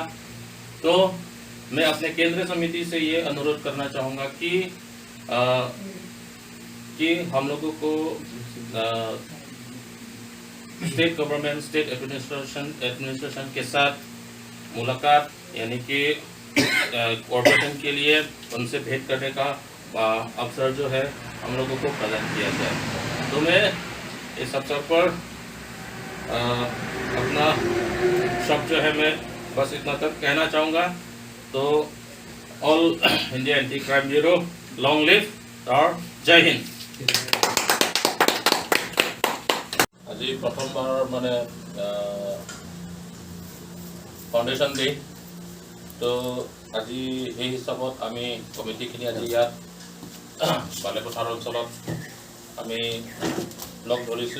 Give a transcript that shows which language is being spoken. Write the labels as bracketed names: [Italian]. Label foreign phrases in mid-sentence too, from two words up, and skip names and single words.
[Hindi] तो मैं अपने केंद्रीय समिति से ये अनुरोध करना चाहूँगा कि हम लोगों को [English] state government, state administration [Hindi] के साथ मुलाकात यानी कि कोऑपरेशन के लिए उनसे भेंट करने का अवसर जो है हम लोगों को प्रदान किया जाए। तो मैं इस अवसर पर अपना शब्द जो है मैं बस इतना तक कहना चाहूँगा। तो ऑल इंडिया एंटी क्राइम ब्यूरो, [English] long live [Hindi] और जय हिंद। [Assamese] আজি প্ৰথমবাৰ মানে [English] foundation day, [Assamese] তো আজি সেই হিচাপত আমি কমিটিখিনি আজি ইয়াত বালেপথাৰ অঞ্চলত আমি লগ ধৰিছোঁ।